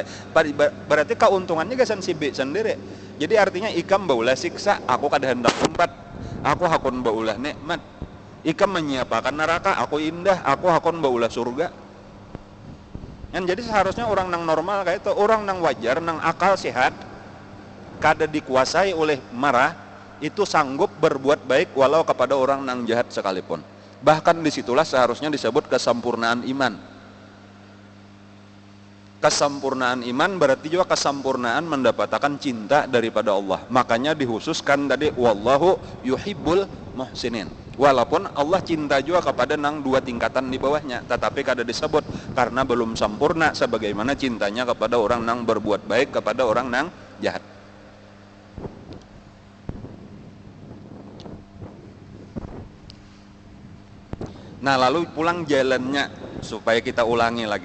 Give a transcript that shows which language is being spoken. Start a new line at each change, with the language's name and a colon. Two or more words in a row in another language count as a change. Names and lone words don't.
Banjar: Berarti keuntungannya gasan si B sendiri. Jadi artinya ikam baulah siksa, aku kada hendak tempat, aku hakun baulah nikmat. Ikam menyiapkan neraka, aku indah, aku hakun baulah surga. Jadi seharusnya orang nang normal kayak itu, orang nang wajar, nang akal sehat, kada dikuasai oleh marah, itu sanggup berbuat baik walau kepada orang nang jahat sekalipun. Bahkan disitulah seharusnya disebut kesempurnaan iman. Kesempurnaan iman berarti juga kesempurnaan mendapatkan cinta daripada Allah. Makanya dihususkan tadi
Arabic: wallahu yuhibbul muhsinin.
Banjar: Walaupun Allah cinta juga kepada nang dua tingkatan di bawahnya, tetapi kada disebut karena belum sempurna sebagaimana cintanya kepada orang nang berbuat baik kepada orang nang jahat. Nah, lalu pulang jalannya supaya kita ulangi lagi.